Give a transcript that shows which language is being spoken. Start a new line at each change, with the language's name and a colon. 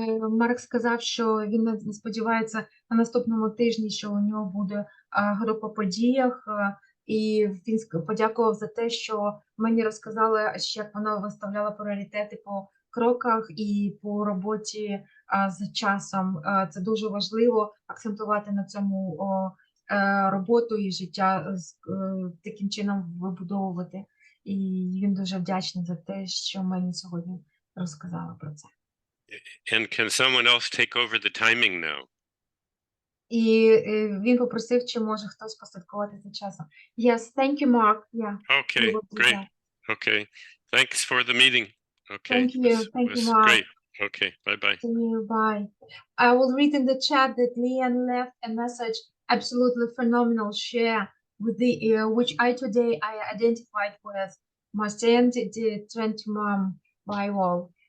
Ukrainian: Марк сказав, що він сподівається на наступному тижні, що у нього буде група подіях, і він подякував за те, що мені розказали, як вона виставляла пріоритети по кроках і по роботі з часом. Це дуже важливо акцентувати на цьому роботу і життя таким чином вибудовувати. І він дуже вдячний за те, що мені сьогодні розказала про це.
English: And can someone else take over the timing now?
Ukrainian: І він попросив, чи може хтось послідкувати за часом.
English: Yes, thank you, Mark. Yeah. Okay, great. Okay, thanks for the meeting. Okay, Thank you, Mark. great. Okay, bye-bye. See you, bye. I will read in the chat that Leanne left a message, absolutely phenomenal share, with the which I identified with my 20 mom by all.